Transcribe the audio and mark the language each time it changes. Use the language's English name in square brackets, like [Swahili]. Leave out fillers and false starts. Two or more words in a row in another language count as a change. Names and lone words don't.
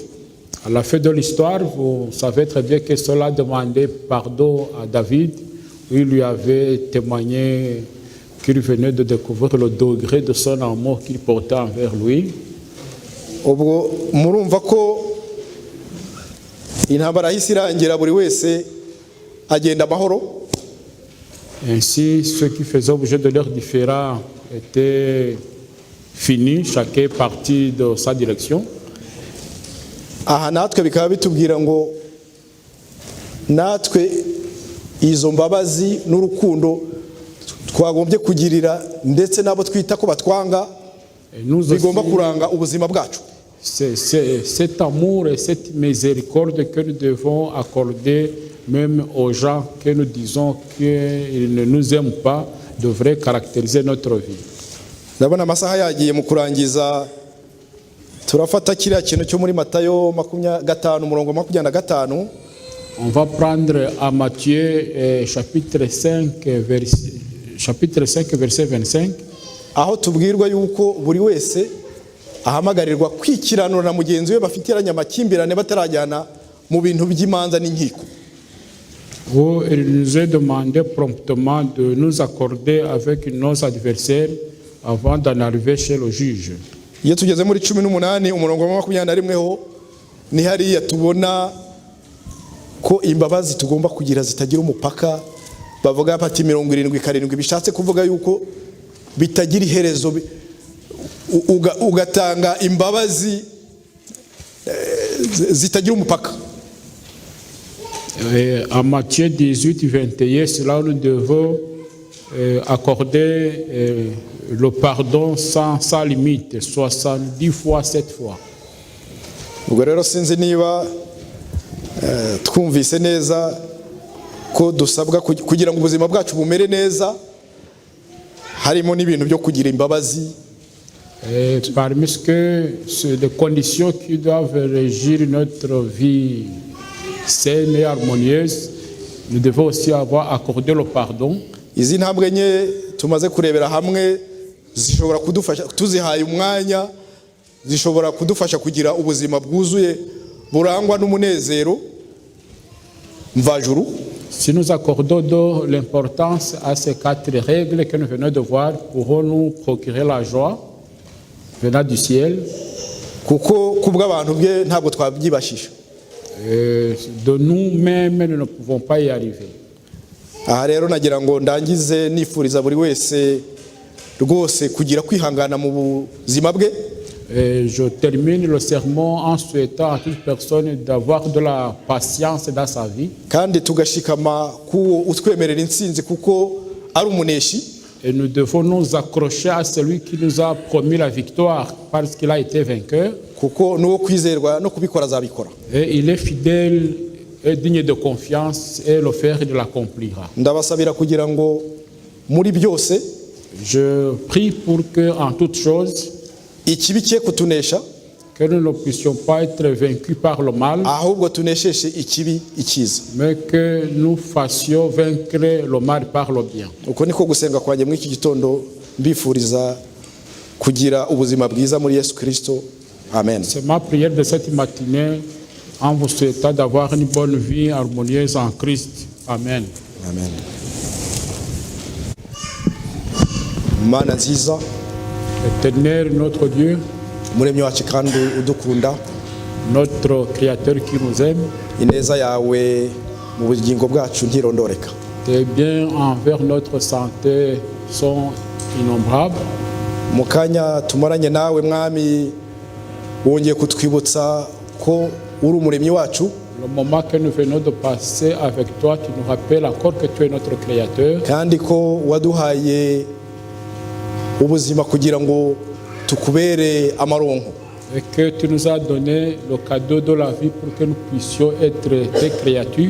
[French] À la fin de l'histoire, vous savez très bien que Saul a demandé pardon à David. Il lui avait témoigné qu'il venait de découvrir le degré de son amour qu'il portait envers lui. [Kinyarwanda] Ubwo murumva ko intambara y'isi irangira buri wese agenda amahoro. [French] Ainsi, ceux qui faisaient objet de leurs différends étaient finis, chacun parti de sa direction. [Kinyarwanda] Aha natwe bikaba bitubwira ngo natwe izo mbabazi n'urukundo twagombye kugirira ndetse nabo twita ko batwanga bigomba kuranga ubuzima bwacu. [French] C'est cet amour et cette miséricorde que nous devons accorder même aux gens que nous disons qu'ils ne nous aiment pas devrait caractériser notre vie. [Kinyarwanda] Ndabona amasaha yagiye mu kurangiza turafata kiriya kintu cyo muri Matayo 5 umurongo 25. [French] On va prendre à Matthieu chapitre 5 verset 25. [Kinyarwanda] Aho tubwirwa yuko buri wese ahamagarirwa kwikiranura na mugenzi we bafitiranye amakimbirane batarajyana mu bintu by'imanza n'inkiko. [French] Où il nous est demandé promptement de nous accorder avec nos adversaires avant d'en arriver chez le juge. [Kinyarwanda] Iyo tugeze muri 18 umurongo wa 21 ho ni hariya tubona ko imbabazi tugomba kugira zitagira umupaka. Bavuga pati 77 bishatse kuvuga yuko bitagira iherezo ugatanga imbabazi zitagira umupaka. [French] En Matthieu 18, 21, c'est là où nous devons accorder le pardon sans limite, 70 fois, 7 fois. [Kinyarwanda] Ubwo rero sinzi niba twumvise neza ko dusabwa kugira ngo ubuzima bwacu bumere neza harimo n'ibintu byo kugira imbabazi. [French] Parmi ce que les conditions qui doivent régir notre vie saine et harmonieuse, nous devons aussi avoir accordé le pardon. [Kinyarwanda] Izi ntambwe nke tumaze kurebera hamwe zishobora kudufasha tuzihaye umwanya zishobora kudufasha kugira ubuzima bwuzuye burangwa n'umunezero mvajuru. [French] Si nous accordons de l'importance à ces 4 règles que nous venons de voir, pourrons-nous procurer la joie venant du ciel? [Kinyarwanda] Kuko kubw'abantu bwe ntabwo twabyibashisha. [French] De nous-mêmes, nous ne pouvons pas y arriver. [Kinyarwanda] aha rero nagira ngo ndangize nifuriza buri wese rwose kugira kwihangana mu buzima bwe. [French] Et je termine le sermon en souhaitant à toute personne d'avoir de la patience dans sa vie. [Kinyarwanda] Kandi tugashikama ku utwemerera intsinzi kuko ari umuneshi. [French] Et nous devons nous accrocher à celui qui nous a promis la victoire parce qu'il a été vainqueur. [Kinyarwanda] Kuko nuwo kwizerwa no kubikora azabikora. [French] Et il est fidèle et digne de confiance et le faire il l'accomplira. [Kinyarwanda] Ndabasabira kugira ngo muri byose [French] Je prie pour que en toutes choses [Kinyarwanda] ikibi cye kutunesha, [French] que nous ne puissions pas être vaincus par le mal, [Kinyarwanda] ahubwo tunesheshe ikibi ikiza. [French] mais que nous fassions vaincre le mal par le bien. [Kinyarwanda] Uko niko gusenga kwanjye muri iki gitondo, mbifuriza kugira ubuzima bwiza muri Yesu Kristo. Amen. [French] C'est ma prière de cette matinée en vous souhaitant d'avoir une bonne vie harmonieuse en Christ. Amen. [Kinyarwanda] Amen. Mana nziza, [French] Éternel notre Dieu, [Kinyarwanda] muremyi wacu kandi udukunda, [French] notre Créateur qui nous aime, [Kinyarwanda] ineza yawe mu bugingo bwacu ntirondoreka. [French] tes biens envers notre santé sont innombrables. [Kinyarwanda] Mu kanya tumaranye nawe mwami, wongeye kutwibutsa ko uri umuremyi wacu. [French] Le moment que nous venons de passer avec toi, tu nous rappelles encore que tu es notre Créateur. [Kinyarwanda] Kandi ko waduhaye ubuzima kugira ngo tukubere amaronko. [French] Et que tu nous as donné le cadeau de la vie pour que nous puissions être tes créatures.